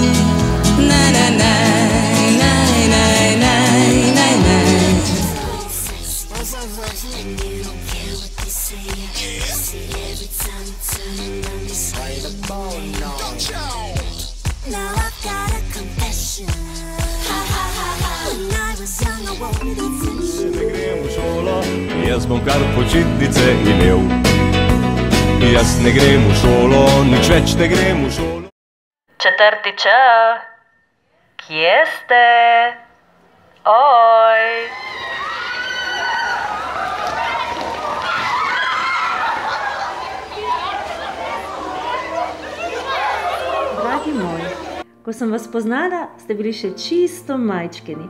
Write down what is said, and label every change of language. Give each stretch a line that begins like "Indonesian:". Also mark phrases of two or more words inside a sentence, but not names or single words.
Slovenian: Ne, ne, ne, ne, ne, ne, ne, ne.
English: Now I've got a confession. When I was young, I wanted attention.
Slovenian: Ne grem v šolo, jaz bom kar počitnice imel. Jaz ne grem v šolo, nič več ne grem v šolo. 4. Č, kje ste? Oj! Dragi moji, ko sem vas poznala, ste bili še čisto majčkeni.